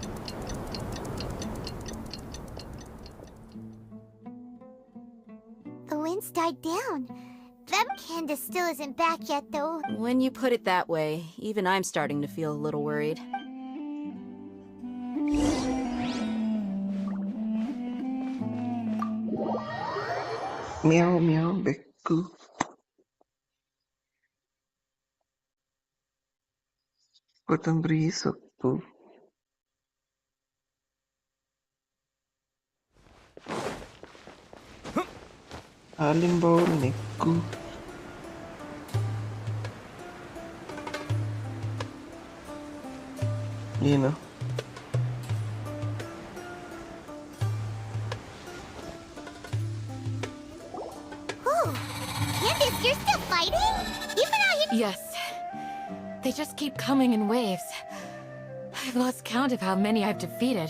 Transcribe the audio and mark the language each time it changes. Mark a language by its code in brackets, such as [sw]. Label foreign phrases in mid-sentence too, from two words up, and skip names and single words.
[en] The wind's died down. Them Candace still isn't back yet, though. When you put it that way, even I'm starting to feel a little worried. [kn] Meow meow ಬೆಕ್ಕು. ಕೊತ್ತಂಬರಿ ಸೊಪ್ಪು. ಹಾಲಿಂಬೌಲ್ ನೆಕ್ಕು. ಏನು? [en] Candace, you're still fighting? You've been out here. Yes. They just keep coming in waves. I've lost count of how many I've defeated.